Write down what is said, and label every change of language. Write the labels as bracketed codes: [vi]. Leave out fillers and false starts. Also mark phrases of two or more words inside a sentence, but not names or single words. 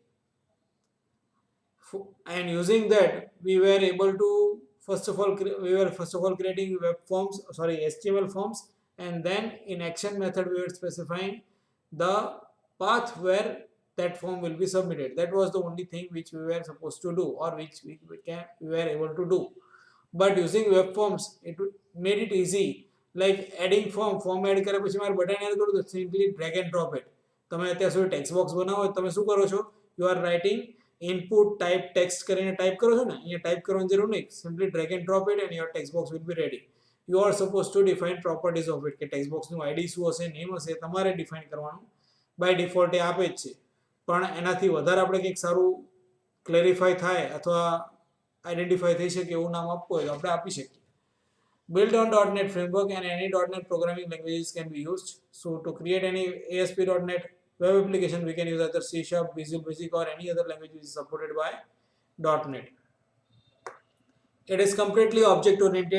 [en] And using that, we were able to first of all creating web forms, HTML forms, and then in action method we were specifying the path where that form will be submitted. That was the only thing which we were supposed to do, or which we were able to do. But using web forms, it made it easy. Like adding form add [gu] કર્યા પછી મારે બટન એડ કરવું તો [en] simply drag and drop it. [gu] તમે અત્યાર સુધી ટેક્સ્ટ બોક્સ બનાવો તમે શું કરો છો? [en] You are writing input type text [gu] કરીને ટાઈપ કરો છો ને, અહીંયા ટાઈપ કરવાની જરૂર નહીં. [en] Simply drag and drop it and your text box will be ready. You are supposed to define properties of it, [gu] કે text box નું ID શું હશે, નેમ હશે, તમારે ડિફાઇન કરવાનું. બાય ડિફોલ્ટ એ આપે જ છે, પણ એનાથી વધારે આપણે કંઈક સારું ક્લેરિફાઈ થાય અથવા આઈડેન્ટિફાઈ થઈ શકે એવું નામ આપવું હોય તો આપણે આપી શકીએ. [en] Built on .NET framework and any .NET programming languages can be used. So to create any ASP.NET web application, we can use either C#, Visual Basic or any other language which is supported by .NET. It is completely object oriented.